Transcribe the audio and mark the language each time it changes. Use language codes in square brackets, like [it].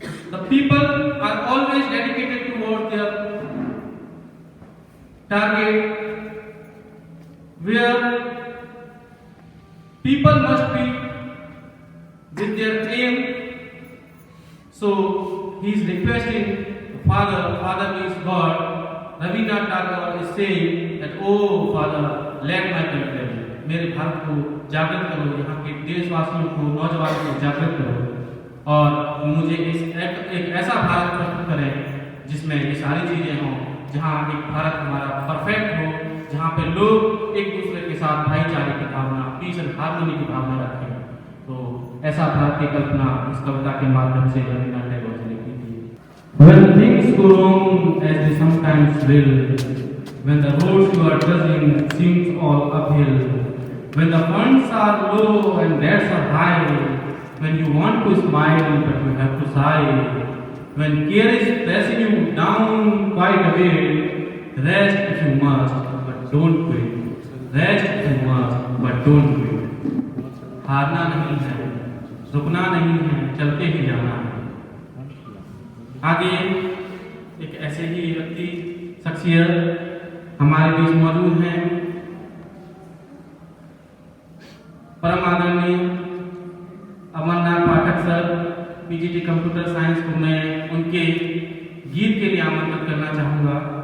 [en] the people are always dedicated towards their target, where people must be with their aim. So he is requesting Father means God, Rabindranath Tagore is saying that, oh Father, let my country, [hi] मेरे भारत को जागृत करो, यहाँ के देशवासियों को, नौजवानों को जागृत करो और मुझे एक ऐसा भारत प्रस्तुत करें जिसमें ये सारी चीज़ें हों, जहाँ एक भारत हमारा परफेक्ट हो, जहाँ पे लोग एक दूसरे के साथ भाईचारे की भावना, पीस एंड हार्मनी की भावना रखें। तो ऐसा भारत की कल्पना इस कविता के माध्यम से रविन्द्रनाथ टैगोर जी ने की थी। [en] When things go wrong as they sometimes will, when the roads you are trudging seems all uphill, when the funds are low and debts are high, when you want to smile but you have to sigh, when care is pressing you down quite a bit, rest if you must, but don't quit. Rest if you must, but don't quit. [hi] हारना नहीं है, रुकना नहीं है, चलते ही जाना है। आगे एक ऐसे ही व्यक्ति, शख्सियत हमारे बीच मौजूद हैं, परम आदरणीय अमरनाथ पाठक सर, पीजीटी कंप्यूटर साइंस को मैं उनके गीत के लिए आमंत्रित करना चाहूँगा।